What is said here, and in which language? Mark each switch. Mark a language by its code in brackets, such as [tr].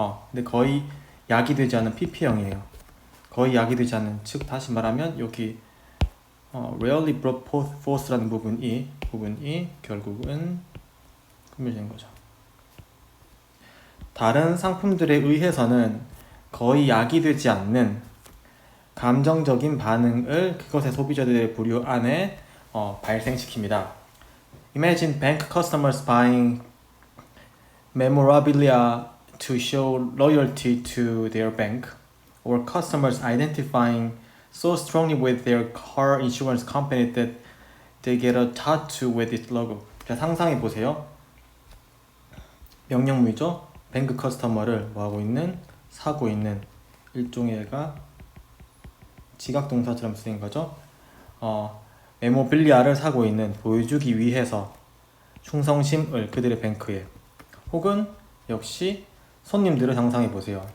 [ko] 근데 거의 야기되지 않은 PP형이에요. 거의 야기되지 않는, 즉 다시 말하면 여기 [en] rarely brought forth [ko] 라는 부분이 결국은 금물된 거죠. 다른 상품들에 의해서는 거의 야기되지 않는 감정적인 반응을 그것의 소비자들의 부류 안에 발생시킵니다. [en] Imagine bank customers buying memorabilia to show loyalty to their bank, or customers identifying so strongly with their car insurance company that they get a tattoo with its logo. [ko] 자, 상상해 보세요. 명령문이죠. 뱅크 커스터머를 사고 있는 일종의 애가 지각동사처럼 쓰인 거죠. 메모빌리아를 사고 있는, 보여주기 위해서 충성심을 그들의 뱅크에, 혹은 역시 손님들을 상상해 보세요.